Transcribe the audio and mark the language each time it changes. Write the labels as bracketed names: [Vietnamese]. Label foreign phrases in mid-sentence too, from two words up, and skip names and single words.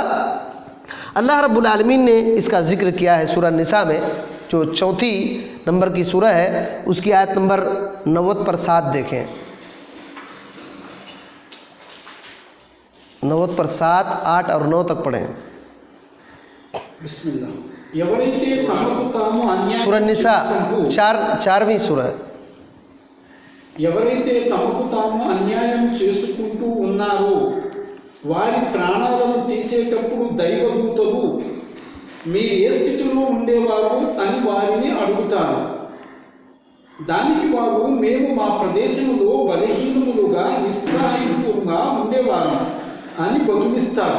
[Urdu] اللہ رب العالمین نے اس کا ذکر کیا ہے سورہ نساء میں، جو 34 نمبر کی سورہ ہے، اس کی آیت نمبر 90 پر 7 دیکھیں، 90 پر 7، 8 اور 9 تک پڑھیں۔ [Arabic] بسم اللہ۔ [Telugu] ఎవరైతే తమకు తాము [Urdu] سورہ نساء 4ویں سورہ۔ [Telugu] ఎవరైతే తమకు తాము అన్యాయం చేసుకుంటూ ఉన్నారో వారి ప్రాణాలను తీసేటప్పుడు దైవదూతలు మీరు ఏ స్థితిలో ఉండేవారు అని వారిని అడుగుతారు। దానికి వారు మేము మా ప్రదేశంలో బలహీనములుగా నిస్సహాయులుగా ఉండేవారు అని బదులిస్తారు।